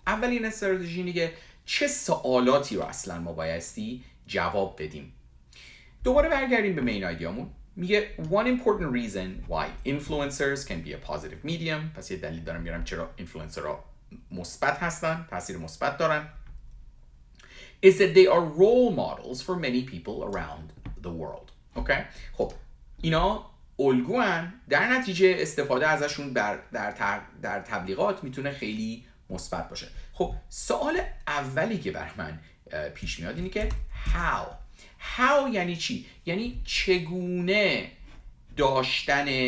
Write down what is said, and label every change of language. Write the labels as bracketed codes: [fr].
[fa] اولین استراتژی اینه که چه سوالاتی رو اصلا ما بایستی جواب بدیم. دوباره برگردیم به مین آیدیامون. میگه [en] one important reason why influencers can be a positive medium. [fa] پس یه دلیل دارم میارم چرا اینفلوئنسرها مثبت هستن، تاثیر مثبت دارن. [en] is that they are role models for many people around the world. [fa] اوکی؟ خب اینا الگوان، در نتیجه استفاده ازشون در تبلیغات میتونه خیلی مثبت باشه. خب سوال اولی که بر من پیش میاد اینه که how یعنی چی؟ یعنی چگونه داشتن